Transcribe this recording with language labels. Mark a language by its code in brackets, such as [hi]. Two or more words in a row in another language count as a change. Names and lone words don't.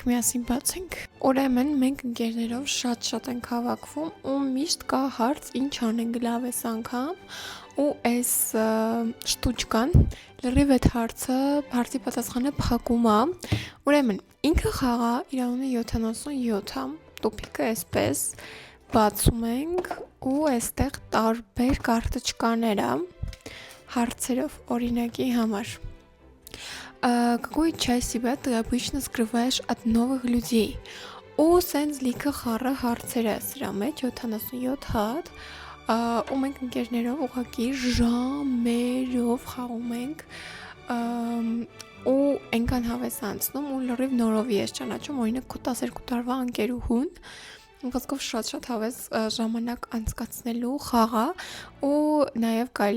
[hy] միասին բացենք։ Ուրեմն մենք ընկերներով շատ ենք հավաքվում ու միշտ կա հարց ինչ անենք լավ էս անգամ ու այս շտուճկան լրիվ այդ հարցի պատասխանը փակում է։ Ուրեմն ինքը խաղա իր անունը 77 է, տոպիկը այսպես բացում ենք ու այստեղ տարբեր կարտոչկաներ է հարցերով օրինակի համար. [ru] Какой часть себя ты обычно скрываешь от новых людей? [hy] Ու սենց լիքը խառը հարցեր է սրա մեջ 77 հատ ու մենք ընկերներով ուղղակի ժամերով խաղում ենք ու այնքան հավես անցնում ու լրիվ նորովի ես ճանաչում օրինակ քո 12 տարվա ընկերուհուն Խոսքով շատ հավես ժամանակ անցկացնելու խաղա ու նաև կարելի է